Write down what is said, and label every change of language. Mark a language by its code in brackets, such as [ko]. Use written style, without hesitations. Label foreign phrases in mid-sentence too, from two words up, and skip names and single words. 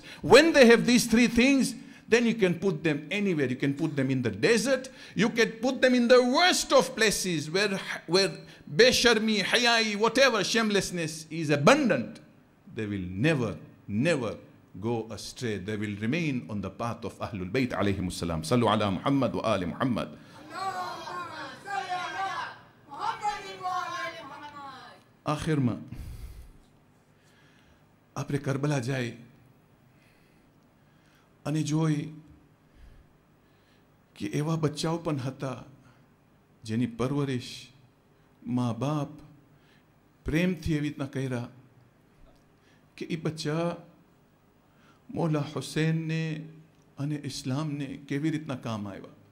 [en] When they have these 3 things, then you can put them anywhere. You can put them in the desert. You can put them in the worst of places where [ur] بے شرمی، حیائی, [en] whatever, shamelessness is abundant. They will never go astray. They will remain on the path of [ar] أهل البيت عليهم السلام. صلوا على محمد وآل محمد. [gu] આખિરમાં આપણે કરબલા જાય અને જોઈ કે એવા બચ્ચાઓ પણ હતા જેની પરવરિશ મા બાપ પ્રેમથી એવી રીતના કર્યા કે એ બચ્ચા મૌલા હુસૈનને અને ઇસ્લામને કેવી રીતના કામ આવ્યા.